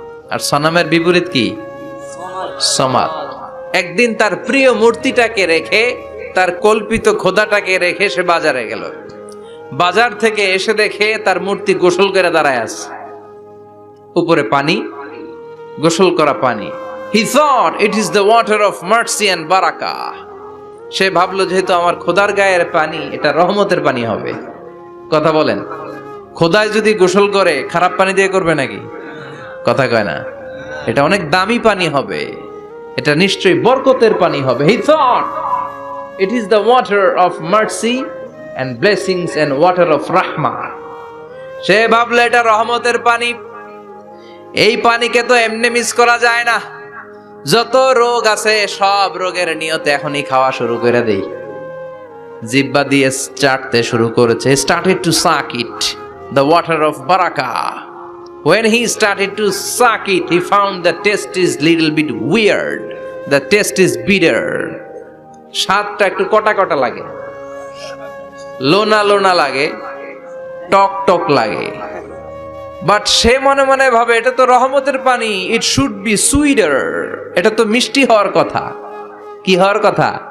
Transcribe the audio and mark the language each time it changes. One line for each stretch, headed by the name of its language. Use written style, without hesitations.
Bangla: আর সনমের বিপরীত কি? সমাদ। একদিন তার প্রিয় মূর্তিটাকে রেখে, তার কল্পিত খোদাটাকে রেখে সে বাজারে গেল। বাজার থেকে এসে দেখে তার মূর্তি গোসল করে দাঁড়ায় আছে, উপরে পানি, গোসল করা পানি।
English: He thought it is the water of mercy and barakah.
Bangla: সে ভাবলো যেহেতু আমার খোদার গায়ের পানি, এটা রহমতের পানি হবে। কথা বলেন, খোদায় যদি গোসল করে খারাপ পানি দিয়ে করবে নাকি? কথা কয় না, এটা অনেক দামি পানি হবে, এটা নিশ্চয়ই বরকতের পানি হবে।
English: He thought it is the water of mercy and blessings and water of rahmah.
Bangla: সে ভাবলো এটা রহমতের পানি, এই পানিকে তো এমনি মিস করা যায় না। যত রোগ আছে সব রোগের নিয়তে এখনই খাওয়া শুরু করে দেই। জিহ্বা দিয়ে চাটতে শুরু করেছে।
English: Started to suck it, the water of barakah. When he started to suck it, he found the taste is little bit weird. The taste is bitter.
Bangla: স্বাদটা একটু কটা কটা লাগে, লোনা লোনা লাগে, টক টক লাগে। বাট সে মনে মনে ভাবে এটা তো রহমতের পানি,
English: it should be sweeter,
Bangla: এটা তো মিষ্টি হওয়ার কথা। কি হওয়ার কথা?